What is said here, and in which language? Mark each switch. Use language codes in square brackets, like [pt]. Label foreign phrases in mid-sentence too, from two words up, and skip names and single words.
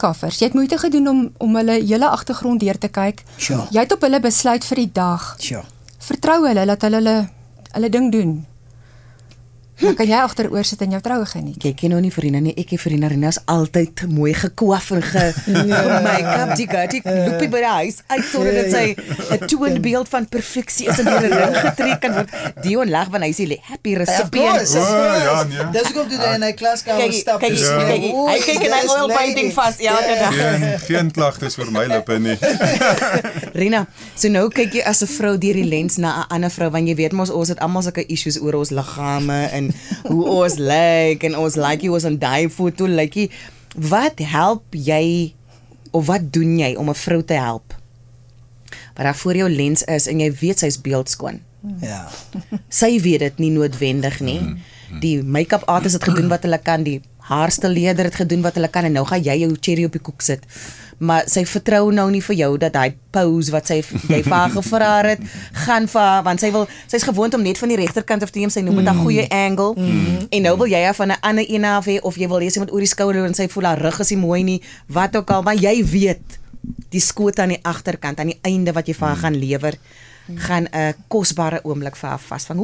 [af] Jy het moeite gedoen om hulle hele agtergrond deur te kyk. Jy het op hulle besluit vir die dag. Vertrou hulle, laat hulle ding doen. Dan kan jy agteroor sit en jou troue geniet. Jy ken nou nie Verena nie, ek en Verena is altyd mooi gekwaf en make-up, die loopie by die huis, uitsorg dat sy 'n toonbeeld van perfeksie is en deur 'n ring getrek kan word. Dion lag van hy sê [en] happy recipient. [af] Dis hoekom toe in hy klaskamer stap. Hy kyk in hy [en] oil painting [af] vas elke dag. Geen klagtes vir my lippe nie. Rina, so nou kyk jy as 'n vrou deur die lens na 'n ander vrou, want jy weet mos ons het almal sulke issues oor ons liggame en hoe ons lyk en ons lyk ons aan daai foto lyk. Wat help jy of wat doen jy om 'n vrou te help wat daar voor jou lens is en jy weet sy's beeldskoon? Sy weet dit nie noodwendig nie. Die [en] make-up artist [af] het gedoen wat hulle kan, die haarstyleerder het gedoen wat hulle kan, en nou gaan jy jou cherry op die koek sit. Maar sy vertrou nou nie vir jou dat hy pose wat jy vir haar gevra het, gaan vir haar, want sy's gewoond om net van die regterkant af te neem, sy noem dit 'n goeie angle, en nou wil jy haar van 'n ander een af hê, of jy wil hê sy moet oor die skouder en sy voel haar rug is nie mooi nie, wat ook al, maar jy weet, die skoot aan die agterkant, aan die einde wat jy vir haar gaan lewer, gaan 'n kosbare oomblik vir haar vasvang.